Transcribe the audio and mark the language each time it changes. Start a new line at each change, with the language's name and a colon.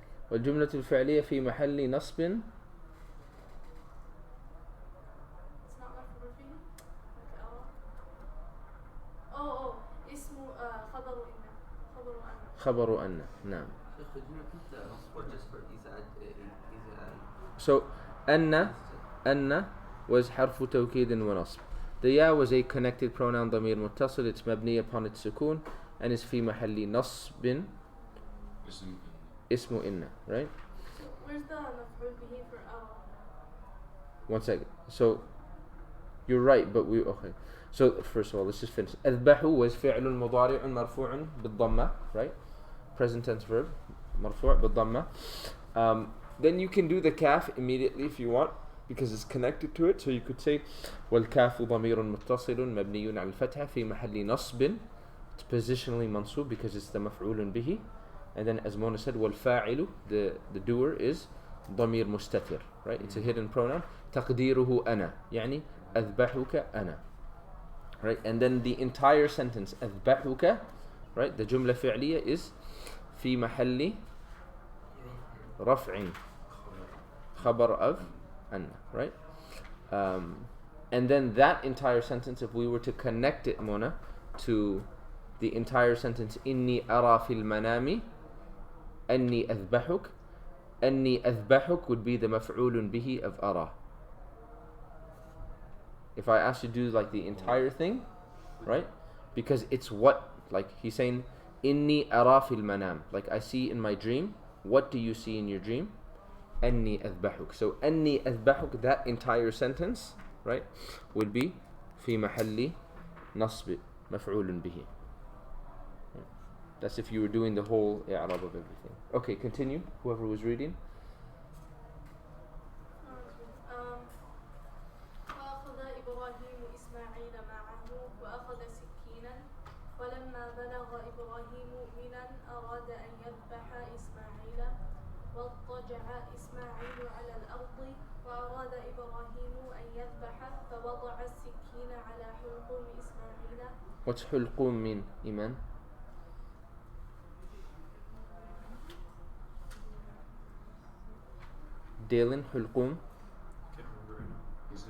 Arabic: والجملة الفعلية في محل نصب.
English: It's not مفعول به.
Arabic: اسم خبر إن. خبر أن. نعم.
English: Could you repeat the word just for إذا So أن was حرف توكيد ونصب. The ya was a connected pronoun ضمير متصل.
Arabic: It's مبني upon its سكون and is في محل نصب اسم إن.
English: Right? Where's the مفعول به for أرى? One second. So you're right, but okay. So first of all, let's just finish.
Arabic: أذبح was فعل مضارع مرفوع بالضمة, right?
English: Present tense verb, مرفوع بالضمة. Then you can do the kaf immediately if you want, because it's connected to it. So you could say
Arabic: والكاف ضمير متصل مبني على الفتحة في محل نصب.
English: It's positionally منصوب because it's the مفعول به. And then as Mona said, والفاعل, the doer is ضمير مستتر, right? It's a hidden pronoun.
Arabic: تقديره أنا, يعني أذبحك أنا.
English: Right? And then the entire sentence أذبحك, right?
Arabic: The جملة فعلية is في محل رفع خبر of أن, right?
English: And then that entire sentence, if we were to connect it, Mona, to the entire sentence
Arabic: إني أرى في المنام أني أذبحك, أني أذبحك would be the مفعول به of أرى.
English: If I ask you to do like the entire thing, right? Because it's what, like he's saying,
Arabic: إني أرى في المنام.
English: Like I see in my dream. What do you see in your dream?
Arabic: أني أذبحك.
English: So
Arabic: أني أذبحك,
English: that entire sentence, right, would be في محل نصب مفعول به. That's if you were doing the whole i'rab of everything. Okay, continue. Whoever was reading.
Arabic: وأخذ إبراهيم إسماعيل معه وأخذ سكينا ولما بلغ إبراهيم منا أراد أن يذبح إسماعيل واضطجع إسماعيل على الأرض وأراد إبراهيم أن يذبح فوضع السكين على حلقوم إسماعيل.
English: What's حلقوم mean, Iman?
Arabic: Dalen, حلقوم.
English: Can't remember right now.